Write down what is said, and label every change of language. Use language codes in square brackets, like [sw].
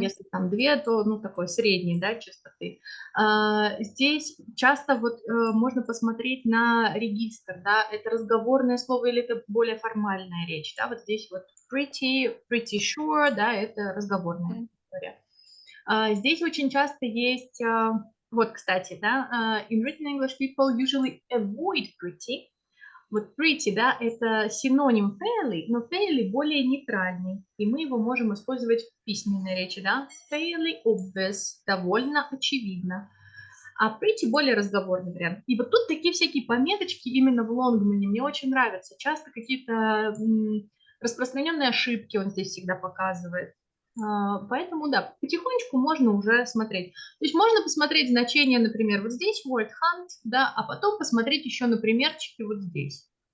[ru] Если там две, то, ну, такой средней, да, частоты. Здесь часто вот можно посмотреть на регистр, да, это разговорное слово или это более формальная речь, да, вот здесь вот [en] pretty sure, [ru] да, это разговорная Мгм. история. Здесь очень часто есть, вот, кстати, да, [en] in written English people usually avoid pretty. [ru] Вот pretty, да, это синоним fairly, но fairly более нейтральный, и мы его можем использовать в письменной речи, да. [en] Fairly obvious, [ru] довольно очевидно. А pretty более разговорный вариант. И вот тут такие всякие пометочки именно в Лонгмане мне очень нравятся. Часто какие-то распространенные ошибки он здесь всегда показывает. Поэтому, да, потихонечку можно уже смотреть. То есть можно посмотреть значение, например, вот здесь word hunt, да, а потом посмотреть еще на примерчики вот здесь.